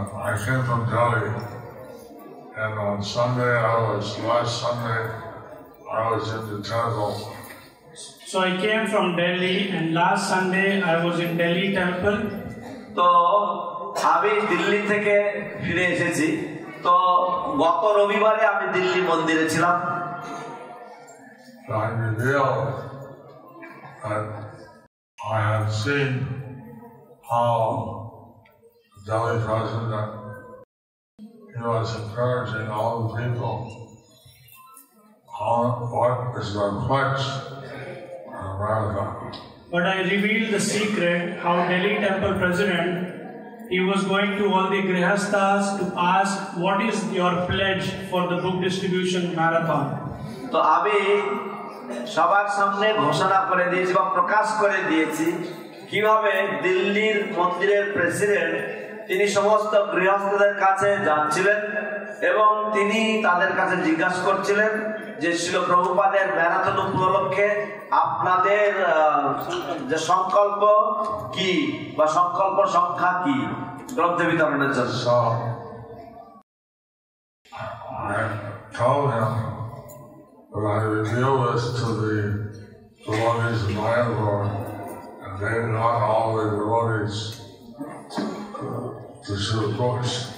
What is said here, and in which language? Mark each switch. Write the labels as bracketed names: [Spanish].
[English] I came from Delhi, and on Sunday, last Sunday, I was in the temple. So I came from Delhi, and last Sunday I was in Delhi temple. [Bangla] তো আমি দিল্লি থেকে ফিরে এসেছি, তো গত রবিবারে আমি দিল্লি মন্দিরে ছিলাম। [English] I revealed that I had seen how Delhi president, he was encouraging all the people on what is their pledge in America. But I revealed the secret how Delhi temple president, he was going to all the grihasthas to ask what is your pledge for the book distribution marathon. [Bangla] তো আমি সবার সামনে ঘোষণা করে দিয়েছি বা প্রকাশ করে দিয়েছি কিভাবে দিল্লির মন্দিরের প্রেসিডেন্ট তিনি সমস্ত গৃহস্থদের কাছে যাচ্ছিলেন এবং তিনি তাদের কাছে জিজ্ঞাসা করছিলেন যে শিল প্রভুপাদের ম্যারাথন উপলক্ষে আপনাদের যে সংকল্প কি বা সংকল্প সংখ্যা কি গ্রন্থ বিতরণের জন্য। [English] So I told him that I revealed this to the devotees of Mayapur, and they got all the devotees to shoot books.